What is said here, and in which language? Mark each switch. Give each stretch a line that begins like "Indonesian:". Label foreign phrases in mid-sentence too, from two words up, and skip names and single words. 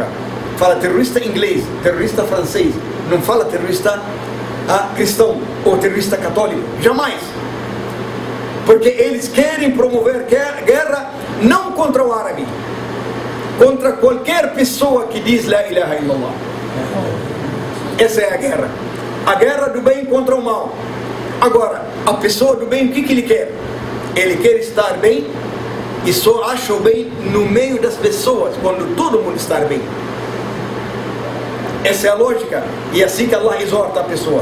Portuguese: Fala terrorista inglês, terrorista francês, não fala terrorista cristão, ou terrorista católico, jamais. Porque eles querem promover guerra não contra o árabe, contra qualquer pessoa que diz
Arabic: لا إله إلا الله.
Portuguese: Essa é a guerra do bem contra o mal. Agora, a pessoa do bem, o que ele quer? Ele quer estar bem e só acha o bem no meio das pessoas, quando todo mundo está bem. Essa é a lógica, e é assim que Allah exorta a pessoa.